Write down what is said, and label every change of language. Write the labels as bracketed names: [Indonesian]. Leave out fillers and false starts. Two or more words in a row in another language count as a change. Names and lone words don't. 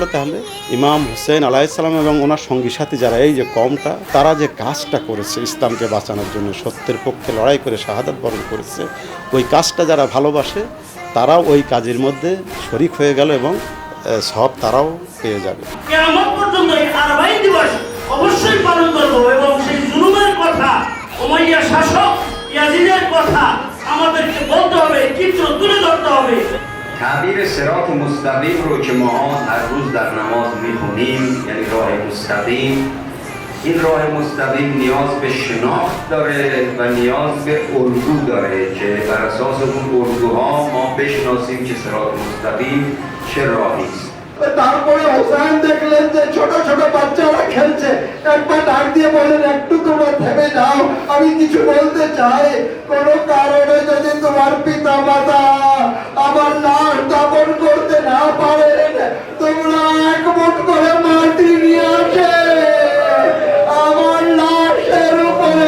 [Bangla] তাহলে ইমাম হুসেন [Arabic] عليه السلام [Bangla] এবং ওনার সঙ্গী সাথী যারা, এই যে কওমটা, তারা যে কাজটা করেছে ইসলামকে বাঁচানোর জন্য, সত্যের পক্ষে লড়াই করে শাহাদাত বরণ করেছে, ওই কাজটা যারা ভালোবাসে তারাও ওই কাজের মধ্যে শরিক হয়ে গেল এবং সব তারাও পেয়ে যাবে। কিয়ামত পর্যন্ত এই আরবাঈন দিবস অবশ্যই পালন করব এবং সেই জুলুমের কথা, উমাইয়া শাসক ইয়াজিদের কথা আমাদেরকে বলতে হবে, চিত্র তুলে ধরতে হবে। [Persian] تعبیر صراط مستقیم رو که ما هر روز در نماز میخونیم، یعنی راه مستقیم، این راه مستقیم نیاز به شناخت داره و نیاز به الگو داره که بر اساس اون الگوها ما بشناسیم که صراط مستقیم چه راهی است. [Bangla] তারপরে হোসেন দেখলেন যে ছোট ছোট বাচ্চারা খেলছে, একবার ডাক দিয়ে বললেন, একটু তোমরা থেমে যাও, আমি কিছু বলতে চাই। কোনো কারণে যদি তোমার পিতা মাতা আমার লাশ দাফন করতে না পারেন, তোমরা এক মুঠ করে মাটি নিয়ে আসে আমার লাশের উপরে।